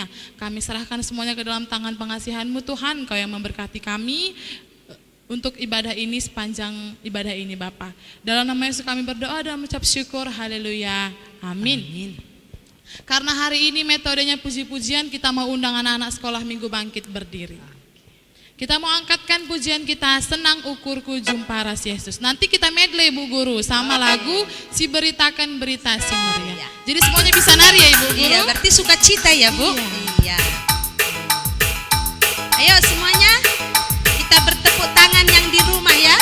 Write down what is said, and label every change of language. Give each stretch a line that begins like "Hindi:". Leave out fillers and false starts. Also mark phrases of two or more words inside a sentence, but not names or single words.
Indonesian: Kami serahkan semuanya ke dalam tangan pengasihan-Mu Tuhan, Engkau yang memberkati kami untuk ibadah ini, sepanjang ibadah ini Bapa. Dalam nama Yesus kami berdoa dan mengucap syukur, haleluya, amin. Karena hari ini metodenya puji-pujian, kita mau undang anak-anak sekolah minggu bangkit berdiri. Kita mau angkatkan pujian kita, senang ukurku jumpa ras Yesus. Nanti kita medley Bu Guru sama lagu Si Beritakan Berita Si Meriah. Jadi semuanya bisa nari ya Ibu Guru? Iya, berarti sukacita ya Bu? Iya. Ayo semuanya, kita bertepuk tangan yang di rumah ya.